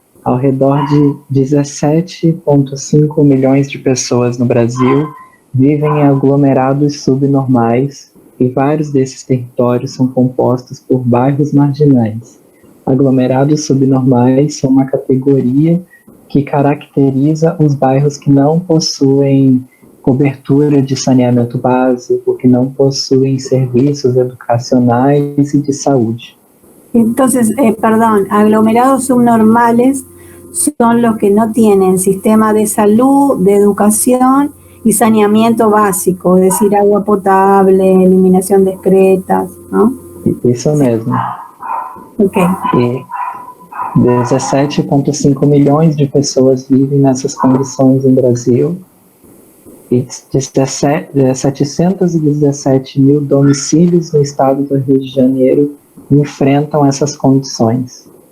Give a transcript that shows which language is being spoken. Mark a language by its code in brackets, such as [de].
[pt] Ao redor de 17,5 milhões de pessoas no Brasil vivem em aglomerados subnormais e vários desses territórios são compostos por bairros marginais. Aglomerados subnormais são uma categoria que caracteriza os bairros que não possuem cobertura de saneamento básico, que não possuem serviços educacionais e de saúde. [es] Entonces, perdón, aglomerados subnormales son los que no tienen sistema de salud, de educación y saneamiento básico, es decir, agua potable, eliminación de excretas, ¿no? [pt] Isso mesmo. Ok. E 17,5 milhões de pessoas vivem nessas condições no Brasil e 717 mil domicílios no estado do Rio de Janeiro enfrentam essas condições.